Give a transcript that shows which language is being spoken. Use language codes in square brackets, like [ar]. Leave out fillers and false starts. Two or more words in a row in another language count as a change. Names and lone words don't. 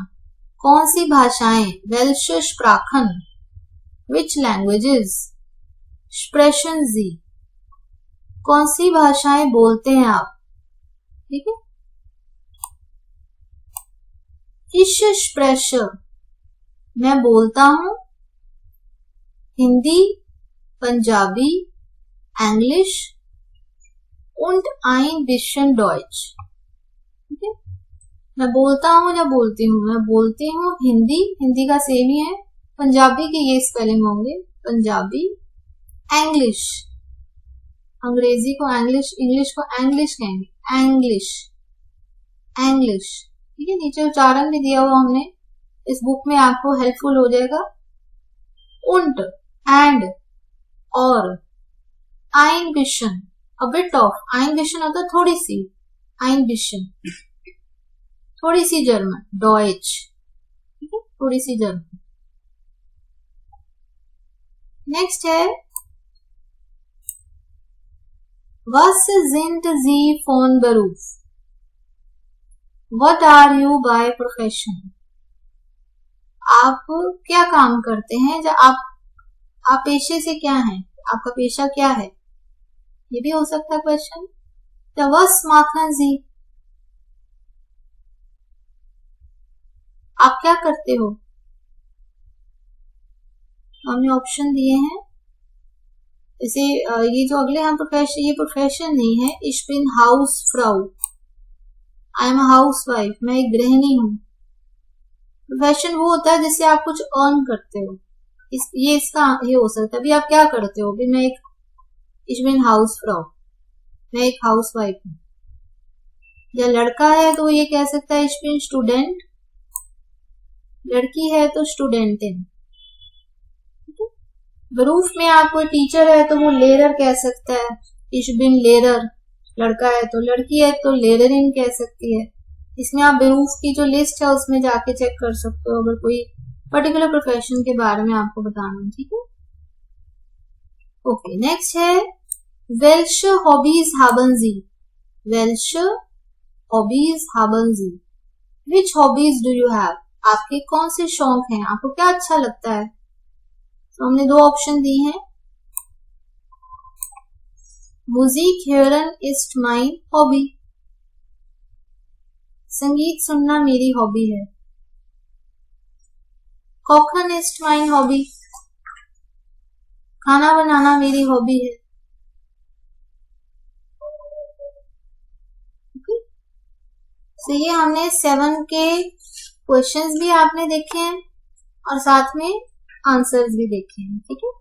[hi] कौन सी भाषाएं, [de] Welche Sprachen, [en] which languages, [de] sprechen Sie, [hi] कौन सी भाषाएं बोलते हैं आप, ठीक है। [de] ich spreche, [hi] मैं बोलता हूं, हिंदी, पंजाबी, इंग्लिश, [de] und ein bisschen Deutsch, [hi] ठीक है। मैं बोलता हूं या बोलती हूँ, मैं बोलती हूँ हिंदी, हिंदी का सेम ही है, पंजाबी के ये स्पेलिंग होंगे, पंजाबी, इंग्लिश, अंग्रेजी को इंग्लिश, इंग्लिश को इंग्लिश कहेंगे, इंग्लिश, इंग्लिश, ठीक है। नीचे उच्चारण भी दिया हुआ हमने, इस बुक में आपको हेल्पफुल हो जाएगा। [de] und, and, और, ein bisschen, [en] a bit of, [de] ein bisschen [hi] होता है थोड़ी सी, [de] ein bisschen, [hi] थोड़ी सी जर्मन, डॉइच, ठीक है, थोड़ी सी जर्मन। [de] नेक्स्ट है was sind Sie von Beruf, [en] what are you by profession, [hi] आप क्या काम करते हैं, या आप पेशे से क्या हैं, आपका पेशा क्या है, ये भी हो सकता है क्वेश्चन। [de] या was machen Sie, [hi] आप क्या करते हो, हमने ऑप्शन दिए हैं। जैसे ये जो अगले हम प्रोफेशन, ये प्रोफेशन नहीं है, [de] ich bin Hausfrau, [en] I am house wife, [hi] मैं एक गृहिणी हूँ। प्रोफेशन वो होता है जिससे आप कुछ अर्न करते हो, ये इसका ये हो सकता है। अभी आप क्या करते हो, मैं एक, [de] ich bin Hausfrau, [hi] मैं एक [en] house wife [hi] हूँ। या लड़का है तो ये कह सकता है [de] ich bin Student, [hi] लड़की है तो स्टूडेंटिन। बरूफ में आप कोई टीचर है तो वो लेरर कह सकता है, [de] ich bin Lehrer, [hi] लड़का है तो, लड़की है तो लेररिन कह सकती है। इसमें आप बरूफ की जो लिस्ट है उसमें जाके चेक कर सकते हो, अगर कोई [en] particular profession [hi] के बारे में आपको बताना है, ठीक है। [de] ओके, नेक्स्ट है Welche Hobbys haben Sie, Welche Hobbys haben Sie, [en] which hobbies do you have, [hi] आपके कौन से शौक हैं, आपको क्या अच्छा लगता है। तो हमने दो ऑप्शन दी हैं, [de] Musik hören ist mein Hobby, [hi] संगीत सुनना मेरी हॉबी है। [de] Kochen ist mein Hobby, [hi] खाना बनाना मेरी हॉबी है। तो ये हमने 7 के क्वेश्चंस भी आपने देखे हैं और साथ में आंसर्स भी देखे हैं, ठीक है।